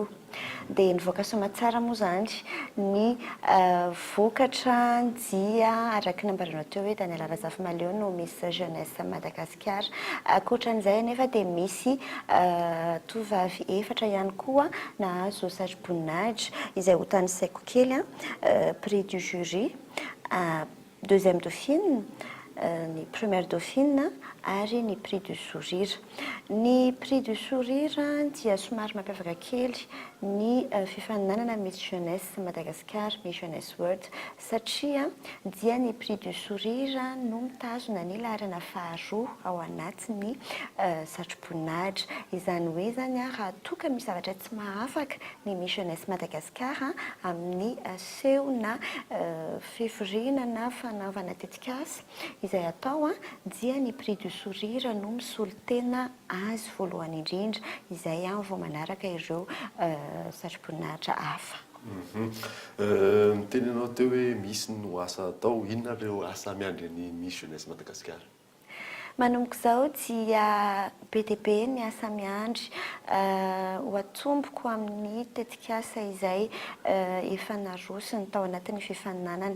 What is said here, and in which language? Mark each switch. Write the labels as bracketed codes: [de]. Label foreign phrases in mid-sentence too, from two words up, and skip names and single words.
[mg] Dia nivoaka soamantsara moa zany ny vokatra dia araka ny ambaranao teo hoe Daniela Razafimaleo no Miss Jeunesse Madagasikara. Ankoatran'izay nefa dia misy tovavy efatra ihany koa nahazo saro-boninahitra izay ho tanisaiko kely [fr] prix du jury, deuxième dauphine, [mg] ny [fr] première dauphine [mg] ary ny [fr] prix du sourire. [mg] Ny [fr] prix du sourire [mg] dia somary mampiavaka kely ny fifaninanana Miss Jeunesse Madagasikara, Miss Jeunesse World satria dia ny [fr] prix du sourire [mg] no mitazona ny laharana faharoa ao anatin'ny saro-boninahitra. Izany hoe zany raha toka misy zavatra tsy mahafaka ny Miss Jeunesse Madagasikara amin'ny seho na fivoriana na fanaovana tetikasa izay atao dia ny [fr] prix du sourire [mg] no misolo tena azy voalohany indrindra izay vao manaraka ireo saro-boninahitra hafa. Mitenenao teo hoe misy no asa atao, inona ireo asa miandry ny Miss Jeunesse Madagasikara? Manomboka izao dia be dia be ny asa miandry ho atomboko amin'ny tetikasa izay efa narosiny tao anatin'ny fifaninanana.